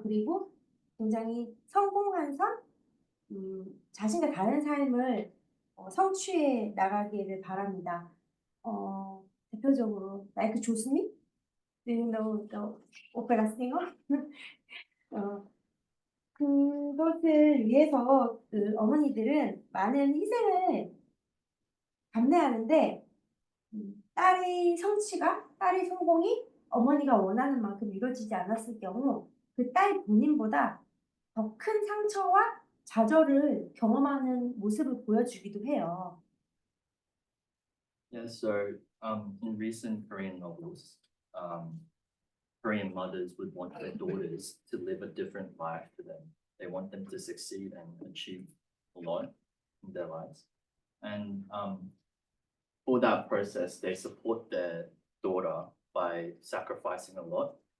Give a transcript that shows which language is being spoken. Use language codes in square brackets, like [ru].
[ko] 그리고 굉장히 성공한 삶, 자신과 다른 삶을 성취해 나가기를 바랍니다. 대표적으로 [en] like 조스미, Do you know the opera singer? [ko] 그것을 위해서 그 어머니들은 많은 희생을 감내하는데 딸의 성공이 어머니가 원하는 만큼 이루어지지 않았을 경우 그 딸 본인보다 더 큰 상처와 좌절을 경험하는 모습을 보여주기도 해요. [en] Yeah, so in recent Korean novels, Korean mothers would want their daughters to live a different life to them. They want them to succeed and achieve a lot in their lives. And for that process, they support their daughter by sacrificing a lot.